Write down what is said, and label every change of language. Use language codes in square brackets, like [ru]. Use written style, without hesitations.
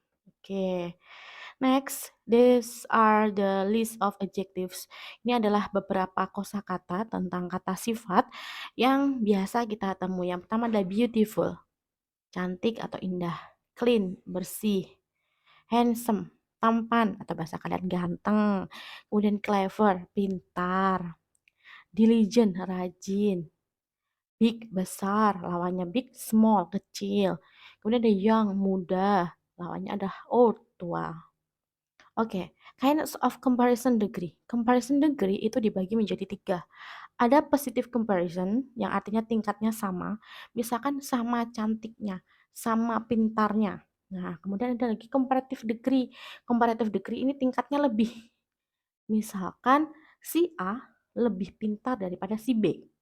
[en] Oke, next, these are the list of adjectives. [id] Ini adalah beberapa kosakata tentang kata sifat yang biasa kita temui. Yang pertama adalah beautiful, cantik atau indah, clean, bersih, handsome, tampan atau bahasa kalian ganteng. Kemudian clever, pintar. Diligent, rajin. Big, besar. Lawannya big, small, kecil. Kemudian ada young, muda. Lawannya ada old, tua. [en] Oke, kinds of comparison degree. [id] Comparison degree itu dibagi menjadi tiga. Ada positive comparison, yang artinya tingkatnya sama. Misalkan sama cantiknya, sama pintarnya. Nah, kemudian ada lagi comparative degree. Comparative degree ini tingkatnya lebih. Misalkan si A lebih pintar daripada si B.